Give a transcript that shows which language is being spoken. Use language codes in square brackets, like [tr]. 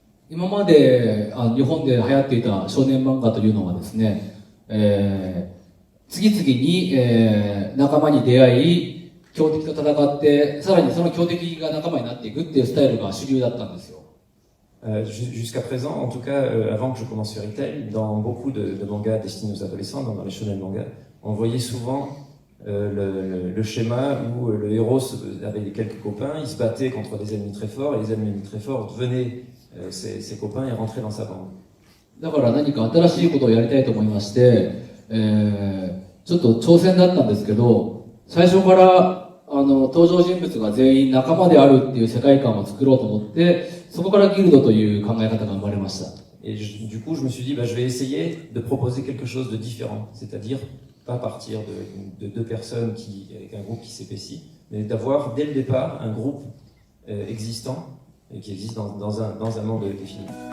[ja] 今まで日本で流行っていた少年漫画というのはですね、次々に、仲間に出会い、強敵と戦って、さらにその強敵が仲間になっていくっていうスタイルが主流だったんですよ。 [fr] Jusqu'à présent, en tout cas, avant que je commence Fairy Tail, dans beaucoup de mangas destinés aux adolescents, dans les shonen mangas, on voyait souvent le schéma où le héros avait quelques copains, il se battait contre des ennemis très forts, et les ennemis très forts devenaient ses copains et rentraient dans sa bande. [ja] だから何か新しいことをやりたいと思いまして、ちょっと挑戦だったんですけど、最初から登場人物が全員仲間であるっていう世界観を作ろうと思って、そこからギルドという考え方が生まれました。 [fr] Et du coup, je me suis dit, je vais essayer de proposer quelque chose de différent, c'est-à-dire pas partir de deux personnes avec un groupe qui s'épaissit, mais d'avoir dès le départ un groupe existant et qui existe dans un monde défini.